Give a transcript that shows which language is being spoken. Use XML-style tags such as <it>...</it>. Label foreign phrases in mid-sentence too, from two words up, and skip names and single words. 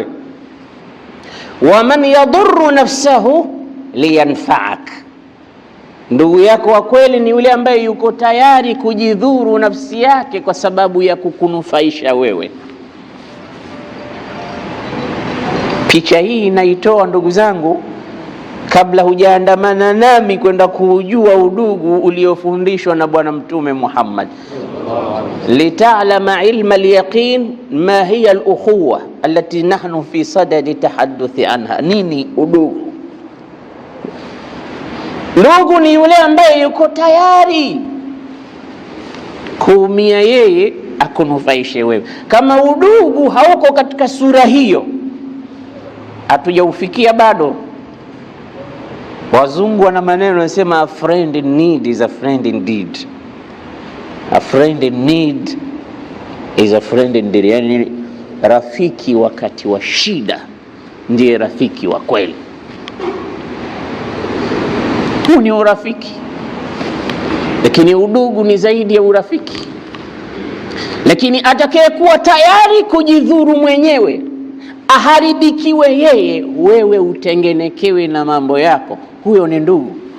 <ar>ومن يضر نفسه لينفعك,</ar> <sw>ndugu yako wa kweli ni yule ambaye yuko tayari kujidhuru nafsi yake kwa sababu ya kukunufaisha wewe. Picha hii inaitoa ndugu zangu, kabla hujaandamana nami kwenda kuujua udugu uliofundishwa na Bwana Mtume Muhammad.</sw> <ar>لتعلم علم اليقين ما هي الأخوة التي نحن في صدد التحدث عنها.</ar> <sw>Nini udugu? Ndugu ni yule ambaye yuko tayari kuumia yeye akunufaishe wewe. Kama udugu hauko katika sura hiyo, hatujaufikia bado. Wazungu wana maneno yanasema,</sw> <en>a friend in need is a friend indeed. A friend in need is a friend indeed.</en> <sw>Yani rafiki wakati wa shida ndiye rafiki wa kweli. Huu ni urafiki. Lakini udugu ni zaidi ya urafiki. Lakini atakayekuwa tayari kujidhuru mwenyewe, aharibikiwe yeye, wewe utengenekewe na mambo yako, huyo ni ndugu.</sw>